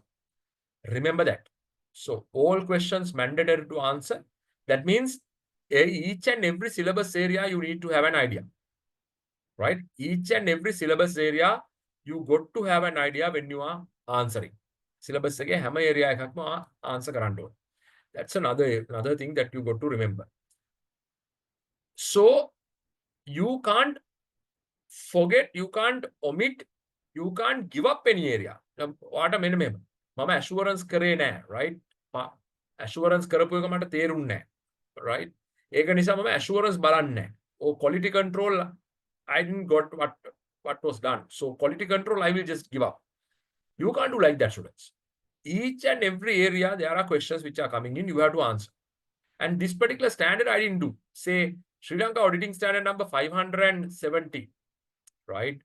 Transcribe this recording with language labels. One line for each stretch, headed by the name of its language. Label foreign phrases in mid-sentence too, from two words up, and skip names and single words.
English: Remember that. So all questions mandatory to answer. That means each and every syllabus area you need to have an idea, right? Each and every syllabus area you got to have an idea when you are answering.
Sinhala: Syllabus එකේ හැම area එකක්ම answer කරන්න ඕනේ.
English: That's another thing that you got to remember. So you can't forget, you can't omit, you can't give up any area. What a minimum.
Sinhala: මම assurance කරේ නෑ, right? assurance කරපු එක මට තේරුන්නේ නෑ, right? ඒක නිසා මම assurance බලන්නේ නෑ.
English: or quality control, I didn't got what was done. So quality control, I will just give up. You can't do like that, students. Each and every area, there are questions which are coming in, you have to answer. And this particular standard, I didn't do. Say, Sri Lanka auditing standard number 570, right?